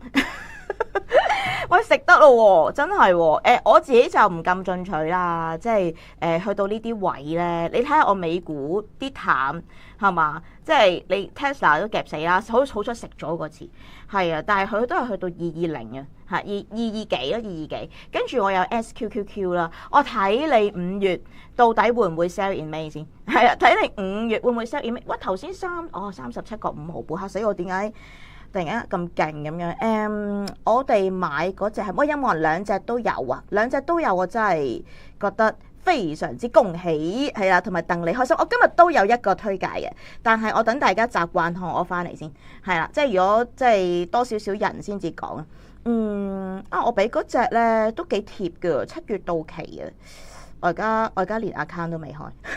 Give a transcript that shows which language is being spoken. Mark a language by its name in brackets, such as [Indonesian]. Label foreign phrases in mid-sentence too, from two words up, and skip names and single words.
[Cantonese] 喂，食得咯喎，真係喎，我自己就唔咁進取啦，即係去到呢啲位咧，你睇下我美股啲淡係嘛，即係你 Tesla 都夾死啦，好彩食咗嗰次，係啊，但係佢都係去到220啊，嚇二幾啦，220，跟住我有 SQQQ 啦，我睇你5月到底會唔會 [English] sell in May [Cantonese] 先，係啊，睇你5月會唔會 [English] sell in May， [Cantonese] 喂頭先37.5毫半嚇死我，點解？突然間咁勁咁樣，我哋買嗰隻係乜音樂人兩隻都有啊，兩隻都有，我真係覺得非常之恭喜，係啦，同埋戥你開心。我今日都有一個推介嘅，但係我等大家習慣看我翻嚟先，係啦，即係如果即係多少少人先至講我俾嗰隻咧都幾貼㗎，7月到期啊，我而家連 account 都未開。